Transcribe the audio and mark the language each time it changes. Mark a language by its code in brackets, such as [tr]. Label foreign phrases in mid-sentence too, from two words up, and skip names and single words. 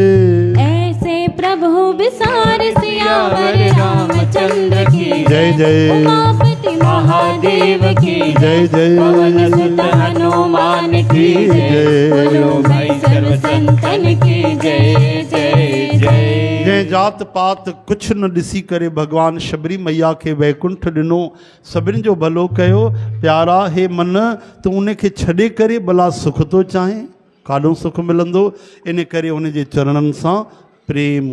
[hi] ऐसे प्रभु विसार सियावर रामचंद्र की जय जय उमापति महादेव की जय जय पवन सुत हनुमान की जय बोलो भाई सर्व संतन की जय जय जय [sd] जंहिं जात पात कुछ न ॾिसी करे भगवान शबरी मैया खे वैकुंठ ॾिनो सभिनी जो भलो कयो प्यारा हे मन तूं उनखे छॾे करे भला सुख थो चाहे काॾों सुख मिलंदो इन करे उन जे चरणनि सां प्रेम